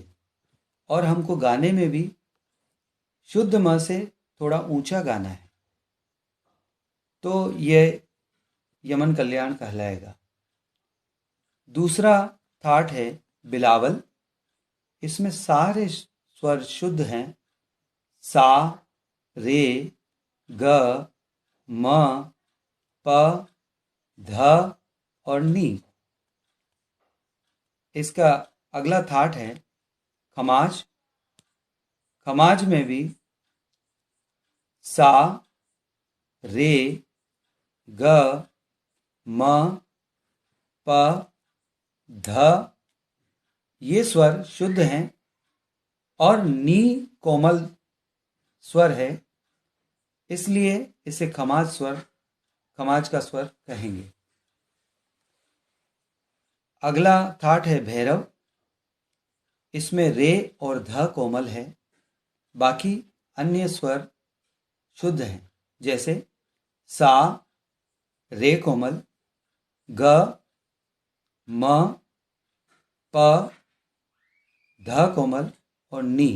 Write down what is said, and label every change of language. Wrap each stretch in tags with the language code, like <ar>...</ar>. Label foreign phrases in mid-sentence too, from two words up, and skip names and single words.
<hi>और हमको गाने में भी शुद्ध म से थोड़ा ऊंचा गाना है, तो ये यमन कल्याण कहलाएगा। दूसरा थाट है बिलावल। इसमें सारे स्वर शुद्ध हैं। सा, रे, ग, म, प, ध और नी। इसका अगला थाट है खमाज। खमाज में भी सा, रे, ग, म, प, ध ये स्वर शुद्ध हैं और नी कोमल स्वर है, इसलिए इसे खमाज का स्वर कहेंगे। अगला थाट है भैरव। इसमें रे और ध कोमल है, बाकी अन्य स्वर शुद्ध हैं, जैसे सा, रे कोमल, ग, म, प, ध कोमल और नी।</hi>